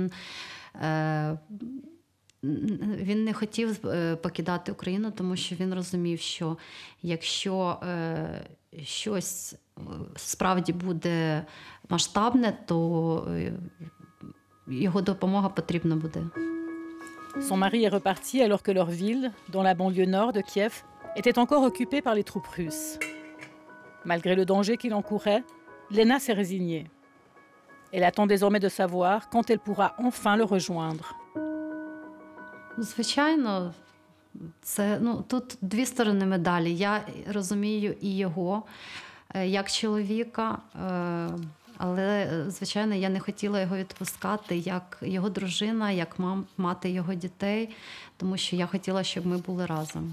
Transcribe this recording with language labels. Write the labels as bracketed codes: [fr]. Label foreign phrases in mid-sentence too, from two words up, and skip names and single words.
[uk] Він не хотів покидати Україну, тому що він розумів, що якщо щось справді буде масштабне, то його допомога потрібна буде. [fr] Son mari est reparti alors que leur ville, dans la banlieue nord de Kiev, était encore occupée par les troupes russes. Malgré le danger qu'il encourait, Lena s'est résignée. Elle attend désormais de savoir quand elle pourra enfin le rejoindre. [uk] Звичайно, тут дві сторони медалі. Я розумію і його, як чоловіка, але, звичайно, я не хотіла його відпускати як його дружина, як мати його дітей, тому що я хотіла, щоб ми були разом.